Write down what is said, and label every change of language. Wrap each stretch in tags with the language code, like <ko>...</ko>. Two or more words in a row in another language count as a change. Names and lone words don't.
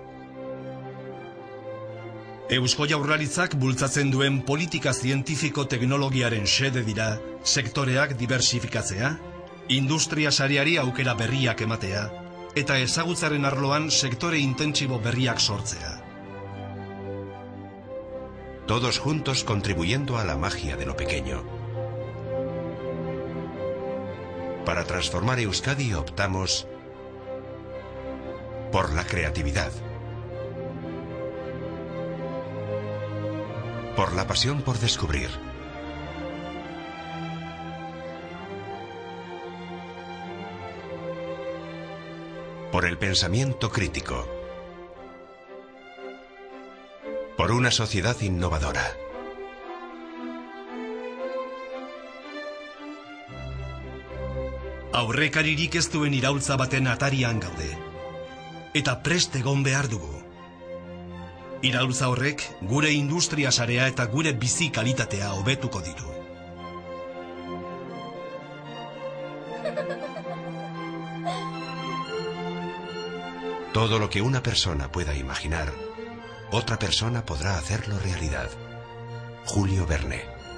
<eu>Eusko Jaurlaritzak bultzatzen duen politika zientifiko teknologiaren xede dira sektoreak diversifikatzea, industria sareari aukera berriak ematea, eta ezagutzaren arloan sektore intentsibo berriak sortzea.</eu> <es>Todos juntos contribuyendo a la magia de lo pequeño. Para transformar Euskadi optamos por la creatividad. Por la pasión por descubrir. Por el pensamiento crítico. Por una sociedad innovadora.</es> <eu>Aurrekaririk ez duen iraultza baten atarian gaude. Eta prest egon behar dugu. Iraultza horrek gure industria sarea eta gure bizi kalitatea hobetuko ditu.</eu> <es>Todo lo que una persona pueda imaginar, otra persona podrá hacerlo realidad. Julio Verne.</es>